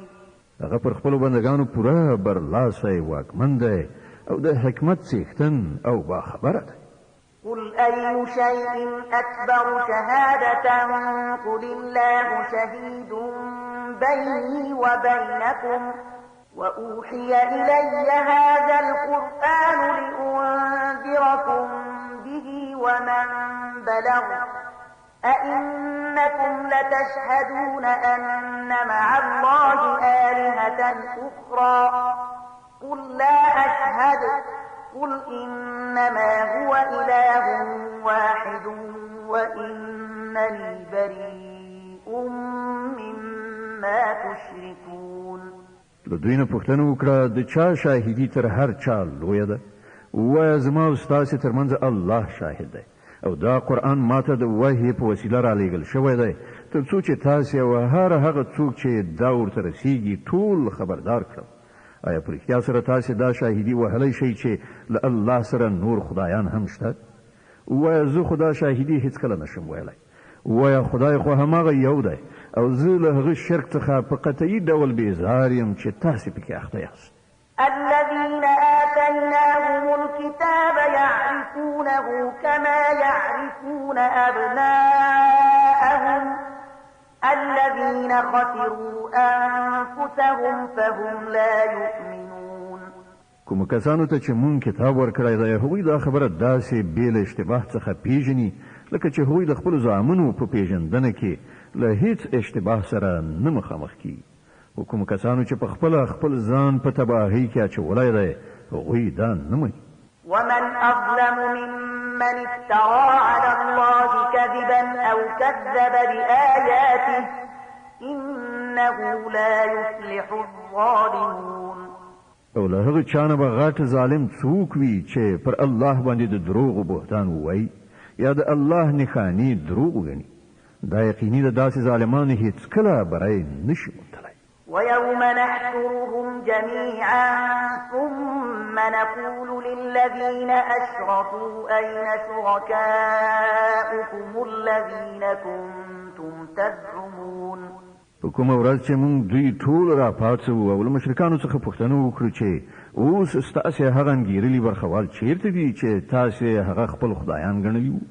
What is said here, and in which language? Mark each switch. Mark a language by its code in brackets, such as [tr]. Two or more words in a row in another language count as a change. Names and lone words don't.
[ps] هغه پر خپلو بندګانو پوره برلاسی واکمن دی او د حکمت څښتن او باخبره دی. [ar] قل أي شيء أكبر شهادة قل الله شهيد بيني وبينكم وأوحي إلي هذا القرآن لأنذركم به ومن بلغ أئنكم لتشهدون أن مع الله آلهة أخرى قل لا أشهد قل إنما هو إله واحد وإنني بريء مما تشركون. [ps] له دوی نه پوښتنه وکړه د چا شاهدي تر هر چا لویه ده؟ ووایه زما او ستاسې ترمنځ الله شاهد دی او دا قرآن ماته د وحي په وسیله رالیږل شوی دی تر څو چې تاسې او هر هغه څوک چې دا ورته رسیږي ټول خبردار کړم. آیا په رښتیا سره تاسې دا شاهدي وهلی شئ چې له الله سره نور خدایان هم شته؟ ووایه زه خو دا شاهدي هیڅکله نشم ویلی. ووایه خدای خو هماغه یو دی او زه له هغه شرک څخه په قطعي ډول بیزار یم چې تاسې پکې اخته یاست. [ar] الذين آتيناهم الكتاب يعرفونه كما يعرفون أبناءهم الذين خسروا أنفسهم فهم لا يؤمنون. [ps] کوم کسانو ته چې مونږ کتاب ورکړی دی هغوی دا خبره داسې بې له اشتباه څخه پیژني لکه چې هغوی د خپلو زامنو په پیژندنه کې له هیڅ اشتباه سره نه مخامخ کیږي. او کوم کسانو چې په خپله خپل ځان په تباهۍ کې اچولی دی هغوی دا نه مني. [ar] ومن أظلم ممن افترى على الله كذبا أو كذب بآياته إنه لا يفلح الظالمون. [ps] او له هغه چا نه به غټ ظالم څوک وي چې پر الله باندې د دروغو بهتان ووایي یا د الله نښانې دروغ وګڼي. دا یقیني د داسې ظالمانو هیڅکله بری نشي موندلی. [ar] ويوم نحشرهم جميعا ثم نقول للذين أشركوا أين شركاؤكم الذين كنتم تزعمون. [ps] په کومه ورځ چې موږ دوی ټول راپاڅوو او له مشرکانو څخه پوښتنه وکړو چې اوس ستاسې هغه انګېرلي برخوال چیرته دي چې تاسې هغه خپل خدایان ګڼلي وو؟